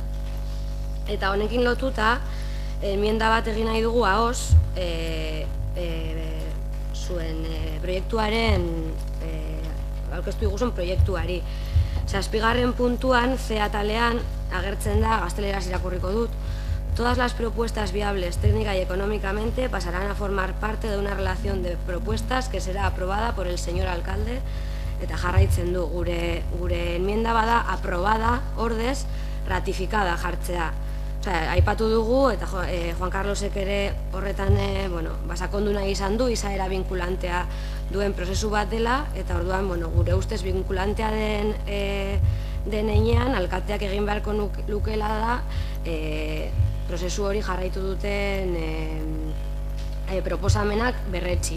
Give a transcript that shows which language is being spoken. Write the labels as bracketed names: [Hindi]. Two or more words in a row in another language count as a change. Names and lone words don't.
[Basque] Eta honekin lotuta, enmienda bat egin nahi dugu ahoz, zuen proiektuaren, aurkeztu diguzun proiektuari. Zazpigarren puntuan, C atalean, agertzen da, gazteleraz irakurriko dut, [Spanish] todas las propuestas viables técnica y económicamente pasarán a formar parte de una relación de propuestas que será aprobada por el señor alcalde, [Basque] eta jarraitzen du, gure enmienda bada aprobada ordez ratificada jartzea. Aipatu dugu, eta Juan Carlosek ere horretan sakondu nahi izan du, izaera vinkulantea duen prozesu bat dela, eta orduan gure ustez vinkulantea den heinean, alkateak egin beharko lukela da, prozesu hori jarraitu duten proposamenak berretsi.